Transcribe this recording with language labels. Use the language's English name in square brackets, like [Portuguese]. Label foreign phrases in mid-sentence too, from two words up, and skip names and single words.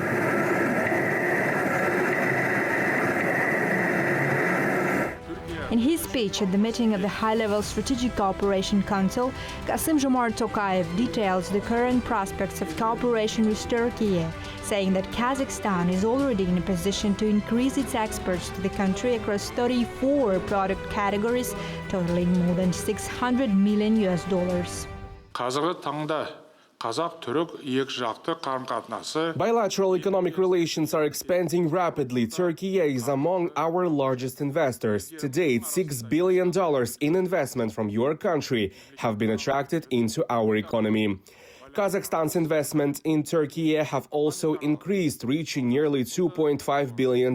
[English] In his speech at the meeting of the High-Level Strategic Cooperation Council, Kassym-Jomart Tokayev details the current prospects of cooperation with Turkey, saying that Kazakhstan is already in a position to increase its exports to the country across 34 product categories, totaling more than $600 million. [Kazakh] Қазіргі таңда Қазақ-түрік екіжақты қарым-қатынасы [English] Bilateral economic relations are expanding rapidly. Turkey is among our largest investors. To date, $6 billion in investment from your country have been attracted into our economy. Kazakhstan's investment in Turkey have also increased, reaching nearly $2.5 billion.